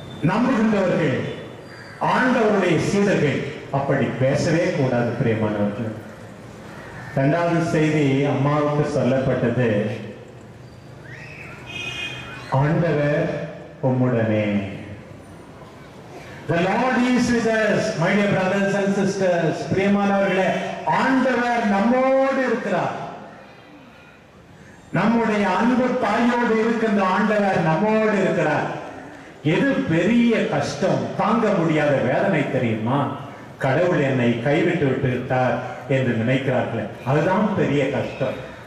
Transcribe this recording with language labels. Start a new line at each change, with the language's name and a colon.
Tamil: நம்புகின்றவர்கள், ஆண்டவருடைய சீடர்கள் அப்படி பேசவே கூடாது. பிரியமானவர்கள், 2வது செய்தி அம்மாவுக்கு சொல்லப்பட்டது, ஆண்டவர் உம்முடனே.
English: The Lord is with us, my dear brothers and sisters.
Tamil: பிரியமானவர்களே, ஆண்டவர் நம்மோடு இருக்கிறார். நம்முடைய அன்பு தாயோடு இருக்கின்ற ஆண்டவர் நம்மோடு இருக்கிறார். எது பெரிய கஷ்டம், தாங்க முடியாத வேதனை தெரியுமா? கடவுள் என்னை கைவிட்டு விட்டு விட்டார் என்று நினைக்கிறார்களே, அதுதான் பெரிய கஷ்டம்.